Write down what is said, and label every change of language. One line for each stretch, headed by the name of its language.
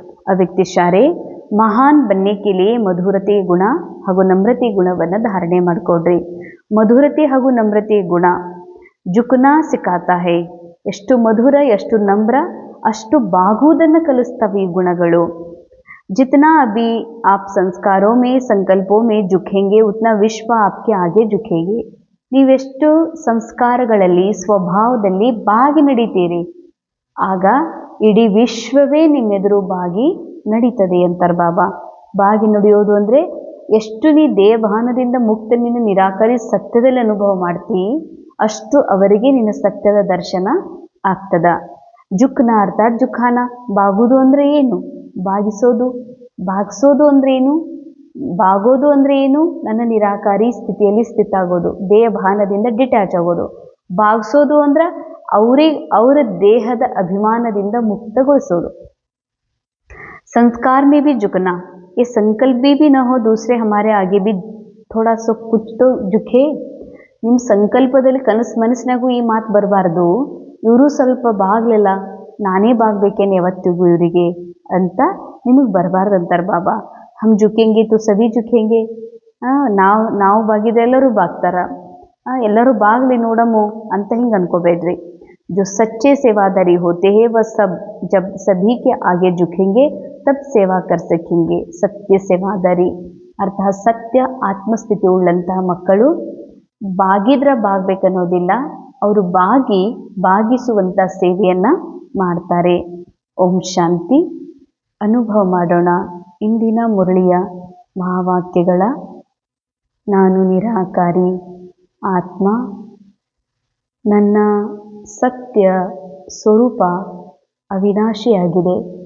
Kannada: ಅವ್ಯಕ್ತಿ ಇಶಾರೆ:
Hindi: ಮಹಾನ್ ಬನ್ನೆ ಕೆ ಲಿಯೆ
Kannada: ಮಧುರತೆ ಗುಣ ಹಾಗೂ ನಮ್ರತೆ ಗುಣವನ್ನು ಧಾರಣೆ ಮಾಡಿಕೊಡ್ರಿ. ಮಧುರತೆ ಹಾಗೂ ನಮ್ರತೆ ಗುಣ
Hindi: ಜುಕ್ನಾ ಸಿಖಾತಾ ಹೈ.
Kannada: ಎಷ್ಟು ಮಧುರ, ಎಷ್ಟು ನಮ್ರ, ಅಷ್ಟು ಬಾಗುವುದನ್ನು ಕಲಿಸ್ತವೆ ಈ ಗುಣಗಳು.
Hindi: जितना अभी आप संस्कारों में संकल्पों में झुकेंगे उतना विश्व आपके आगे झुकेंगे.
Kannada: ನೀವೆಷ್ಟು ಸಂಸ್ಕಾರಗಳಲ್ಲಿ ಸ್ವಭಾವದಲ್ಲಿ ಬಾಗಿ ನಡೀತೀರಿ, ಆಗ ಇಡೀ ವಿಶ್ವವೇ ನಿಮ್ಮೆದುರು ಬಾಗಿ ನಡೀತದೆ ಅಂತಾರೆ ಬಾಬಾ. ಬಾಗಿ ನಡೆಯೋದು ಅಂದರೆ ಎಷ್ಟು ನೀ ದೇಹಭಾನದಿಂದ ಮುಕ್ತ ನಿನ್ನ ನಿರಾಕರಿಸಿ ಸತ್ಯದಲ್ಲಿ ಅನುಭವ ಮಾಡ್ತೀ, ಅಷ್ಟು ಅವರಿಗೆ ನಿನ್ನ ಸತ್ಯದ ದರ್ಶನ ಆಗ್ತದ.
Hindi: ಜುಕ್ನ ಅರ್ಥಾತ್ ಜುಖಾನ.
Kannada: ಬಾಗುವುದು ಅಂದರೆ ಏನು? ಬಾಗಿಸೋದು. ಬಾಗಿಸೋದು ಅಂದರೆ ಏನು? ಬಾಗೋದು ಅಂದರೆ ಏನು? ನನ್ನ ನಿರಾಕಾರಿ ಸ್ಥಿತಿಯಲ್ಲಿ ಸ್ಥಿತ ಆಗೋದು, ದೇಹಭಾನದಿಂದ ಡಿಟ್ಯಾಚ್ ಆಗೋದು. ಬಾಗಿಸೋದು ಅಂದ್ರೆ ಅವರ ದೇಹದ ಅಭಿಮಾನದಿಂದ ಮುಕ್ತಗೊಳಿಸೋದು.
Hindi: संस्कार में भी झुकना, ये संकल्प भी न हो दूसरे हमारे आगे भी थोड़ा सो कुछ तो झुके.
Kannada: ನಿಮ್ಮ ಸಂಕಲ್ಪದಲ್ಲಿ ಮನಸ್ಸಿನಾಗೂ ಈ ಮಾತು ಬರಬಾರ್ದು, ಇವರು ಸ್ವಲ್ಪ ಬಾಗ್ಲಿಲ್ಲ, ನಾನೇ ಬಾಗ್ಬೇಕೇನು ಯಾವತ್ತಿಗೂ ಇವರಿಗೆ ಅಂತ ನಿಮಗೆ ಬರಬಾರ್ದು ಅಂತಾರೆ ಬಾಬಾ.
Hindi: ಹಮ್ ಜುಕೆಂಗೆ ತು ಸಭಿ ಜುಕೆಂಗೆ.
Kannada: ನಾವು ಬಾಗಿದ ಎಲ್ಲರೂ ಬಾಗ್ತಾರ, ಎಲ್ಲರೂ ಬಾಗ್ಲಿ ನೋಡಮು ಅಂತ ಹಿಂಗೆ ಅನ್ಕೋಬೇಡ್ರಿ.
Hindi: जो सच्चे सेवादारी होते हैं वह सब जब सभी के आगे झुकेंगे तब सेवा कर सकेंगे. सत्य सेवादारी
Kannada: ಅರ್ಥಾತ್ ಸತ್ಯ ಆತ್ಮಸ್ಥಿತಿ ಉಳ್ಳಂತಹ ಮಕ್ಕಳು ಬಾಗಿದ್ರ ಬಾಗ್ಬೇಕನ್ನೋದಿಲ್ಲ, ಅವರು ಬಾಗಿಸುವಂಥ ಸೇವೆಯನ್ನು ಮಾಡ್ತಾರೆ. ಓಂ ಶಾಂತಿ. ಅನುಭವ ಮಾಡೋಣ ಇಂದಿನ ಮುರಳಿಯ ಮಹಾವಾಕ್ಯಗಳ: ನಾನು ನಿರಾಕಾರಿ ಆತ್ಮ, ನನ್ನ ಸತ್ಯ ಸ್ವರೂಪ ಅವಿನಾಶಿಯಾಗಿದೆ,